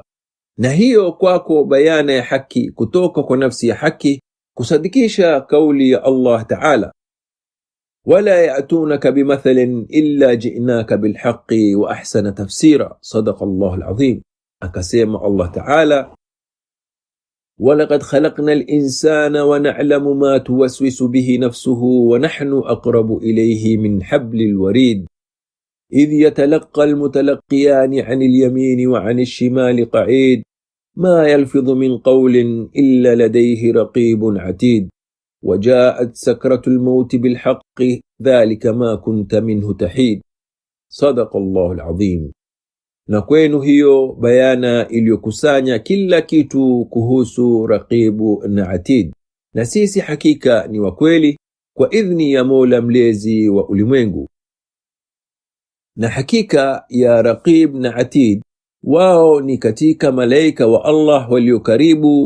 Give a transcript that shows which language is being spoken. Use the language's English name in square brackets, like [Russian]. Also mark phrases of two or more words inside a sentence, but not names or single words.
[Swahili] Na hiyo kwako bayana ya haki kutoka kwa nafsi ya haki, kusadikisha kauli ya Allah Ta'ala, [Arabic] ولا يأتونك بمثل إلا جئناك بالحق وأحسن تفسيرا. صدق الله العظيم. Akasema Allah Ta'ala, ولقد خلقنا الإنسان ونعلم ما توسوس به نفسه ونحن أقرب إليه من حبل الوريد إذ يتلقى المتلقيان عن اليمين وعن الشمال قعيد ما يلفظ من قول إلا لديه رقيب عتيد وجاءت سكرة الموت بالحق ذلك ما كنت منه تحيد. صدق الله العظيم. [Swahili] Na kwenu hiyo bayana iliyokusanya kila kitu kuhusu Raqibu na Atid, na sisi hakika ni wa kweli kwa idhni ya Mola mlezi wa ulimwengu. Na hakika ya Raqib na Atid, wao ni katika malaika wa Allah walio karibu.